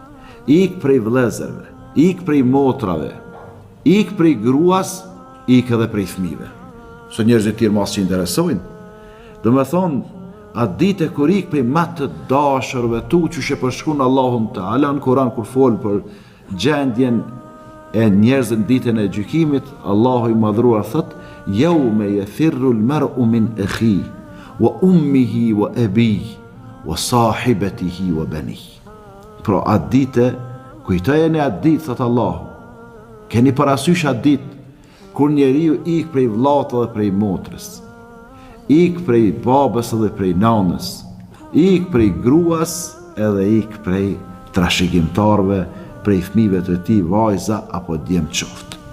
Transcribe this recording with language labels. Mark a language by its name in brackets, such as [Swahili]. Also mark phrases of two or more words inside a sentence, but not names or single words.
[Albanian] Ik prej vëllezërve, ik prej motrave, ik prej gruas, ik edhe prej fëmijëve. Se njerëzit tjerë mas që interesojnë. Do me thonë, atë ditë kur ik prej ma të dashurve tu që shë përshkun Allahun Teala në Kur'an kur folë për gjendjen e njerëzën ditën e gjykimit, Allahu i madhruar thot: [Arabic] "يوم يفر المرء من أخيه وأمه وأبيه وصاحبته وبنيه." [Albanian] Pra atë ditë, kujtojeni atë ditë, thot Allahu. Keni parasysh atë ditë kur njeriu ik prej vllaut dhe prej motrës, ik prej babës dhe prej nanës, ik prej gruas edhe ik prej trashëgimtarëve, prej fëmijëve të tij, vajza apo djem qoftë.